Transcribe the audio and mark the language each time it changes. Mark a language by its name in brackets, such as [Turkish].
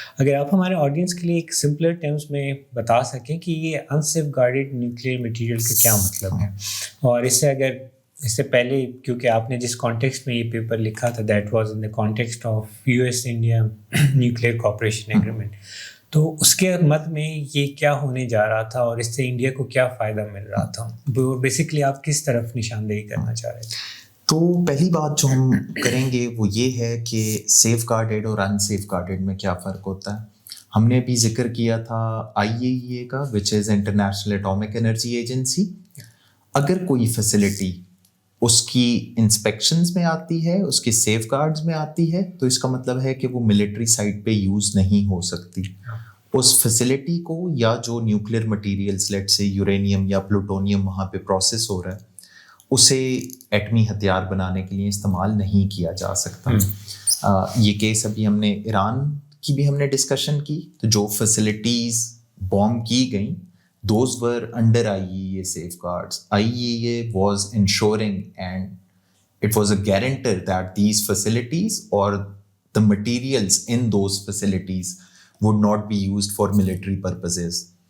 [Urdu] اگر آپ ہمارے آڈینس کے لیے ایک سمپلر ٹرمز میں بتا سکیں کہ یہ انسیف گارڈیڈ نیوکلیئر مٹیریل کا کیا مطلب ہے, اور اس سے پہلے کیونکہ آپ نے جس کانٹیکسٹ میں یہ پیپر لکھا تھا [English] that was in the context of US India nuclear cooperation agreement, [Urdu] تو اس کے مد میں یہ کیا ہونے جا رہا تھا اور اس سے انڈیا کو کیا فائدہ مل رہا تھا, بیسکلی آپ کس طرف نشاندہی کرنا چاہ رہے تھے؟ تو پہلی بات جو ہم کریں گے وہ یہ ہے کہ سیف گارڈیڈ اور ان سیف گارڈیڈ میں کیا فرق ہوتا ہے. ہم نے ابھی ذکر کیا تھا IAEA کا, [English] Which is international atomic energy agency. [Urdu] اگر کوئی فیسلٹی اس کی انسپیکشنز میں آتی ہے, اس کے سیف گارڈز میں آتی ہے, تو اس کا مطلب ہے کہ وہ ملٹری سائٹ پہ یوز نہیں ہو سکتی. اس فیسلٹی کو یا جو نیوکلیئر مٹیریلس لیٹ سے یورینیم یا پلوٹونیم وہاں پہ پروسیس ہو رہا ہے, اسے ایٹمی ہتھیار بنانے کے لیے استعمال نہیں کیا جا سکتا. یہ کیس ابھی ہم نے ایران کی بھی ہم نے ڈسکشن کی, تو جو فیسلٹیز بوم کی گئیں [English] those were under IAEA safeguards. IAEA was ensuring and it was a guarantor that these facilities or the materials in those facilities would not be used for military purposes.